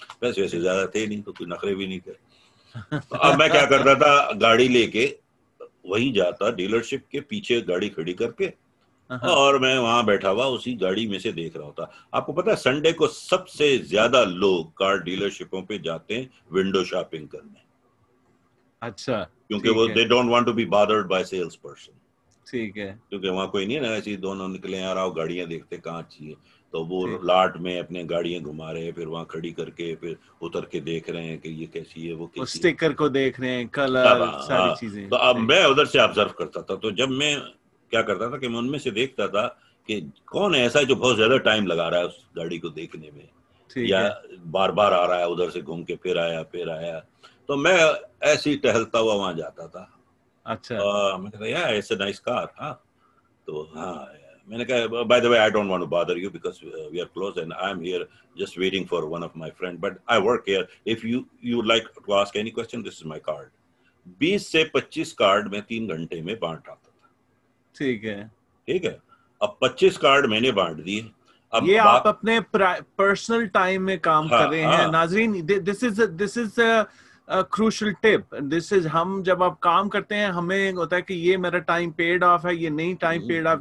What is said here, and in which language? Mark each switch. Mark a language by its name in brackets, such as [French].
[Urdu] پیسے ویسے زیادہ تھے نہیں تو کوئی نخرے بھی نہیں تھے. تو اب میں کیا کرتا تھا, گاڑی لے کے وہیں جاتا ڈیلر شپ کے پیچھے گاڑی کھڑی کر کے, اور میں وہاں بیٹھا ہوا اسی گاڑی میں سے دیکھ رہا ہوتا. آپ کو پتا ہے سنڈے کو سب سے زیادہ لوگ کار ڈیلر شپوں پہ جاتے ہیں ونڈو شاپنگ کرنے. اچھا. کیونکہ وہ [English] they don't want to be bothered by sales person. [Urdu] ٹھیک ہے. کیونکہ وہاں کوئی نہیں ہے نا, ایسی دونوں نکلے آ رہا ہو, گاڑیاں دیکھتے کہاں چاہیے, تو وہ لاٹ میں اپنے گاڑیاں گھما رہے ہیں, پھر وہاں کھڑی کر کے پھر اتر کے دیکھ رہے ہیں کہ یہ کیسی ہے, وہ کیسی ہے, اسٹیکر کو دیکھ رہے ہیں, کلر, ساری چیزیں. تو اب میں ادھر سے آبزرو کرتا تھا. تو جب میں کیا کرتا تھا کہ میں ان میں سے دیکھتا تھا کہ کون ہے ایسا جو بہت زیادہ ٹائم لگا رہا ہے اس گاڑی کو دیکھنے میں, یا بار بار آ رہا ہے ادھر سے گھوم کے پھر آیا. تو میں ایسے ہی ٹہلتا ہوا وہاں جاتا تھا. اچھا. میں کہتا [English] yeah it's a nice car. [Urdu] تو میں نے کہا [English] by the way I don't want to bother you because we are close and I'm here just waiting for one of my friend, but I work here. If you would like to ask any question, this is my card. [Urdu] 20 سے 25 card میں 3 گھنٹے میں بانٹ آتا تھا. ٹھیک ہے. اب 25 کارڈ میں نے بانٹ دیے. یہ آپ اپنے پرسنل ٹائم میں کام کر رہے ہیں ناظرین. [English] This is crucial tip. This is [Urdu] ہم جب آپ کام کرتے ہیں ہمیں ہوتا ہے کہ یہ میرا ٹائم پیڈ آف ہے, یہ نہیں ٹائم پیڈ آف.